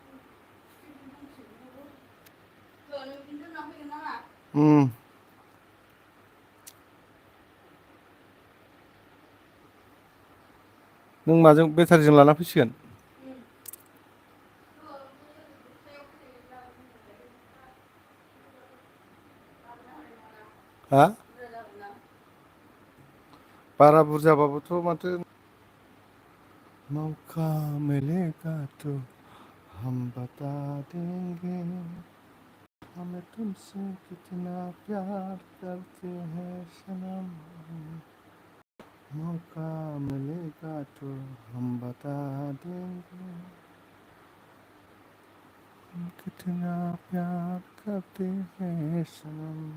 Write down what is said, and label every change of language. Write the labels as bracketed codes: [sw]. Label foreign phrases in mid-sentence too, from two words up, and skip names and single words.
[brx] नों माजों बेटारिजों लाना फैसिगोन? हा? बारा बुरजाबाबोथ' माथो। [hi] मौका मिलेगा तो हम बता देंगे हमें तुमसे कितना प्यार करते हैं सनम। मौका मिलेगा तो हम बता देंगे हम कितना प्यार करते हैं सनम।